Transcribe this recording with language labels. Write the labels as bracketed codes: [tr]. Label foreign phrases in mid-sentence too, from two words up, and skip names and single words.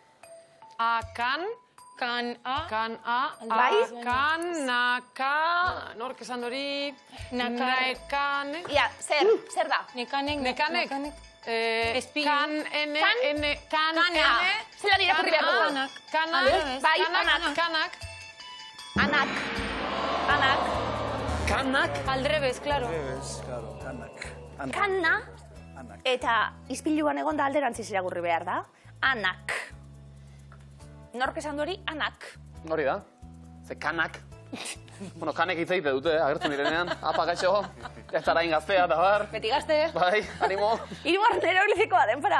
[eu] Kan, a, Bai. nork esan hori, Nakan. Ia, zer da? Nekanek, Espin. kan, Zelan irakurri behar dugu? Anak. kanak, Bai, anak. kanak, Anak. Anak. Kanak? Aldrebez, claro. Ez, claro, kanak. Kanna. Anak. Eta izpiluan egon da alderantziz irakurri behar da. Anak. Nork esan du hori? Anak. Hori da. Ze kanak. Bueno, kanek hitz egite dute, agertzen direnean. Apa, gaixo. Ez zara ingaztea, eta bar. Beti gazte. Bai, animo. Hirugarren eroglifikoa, denpora.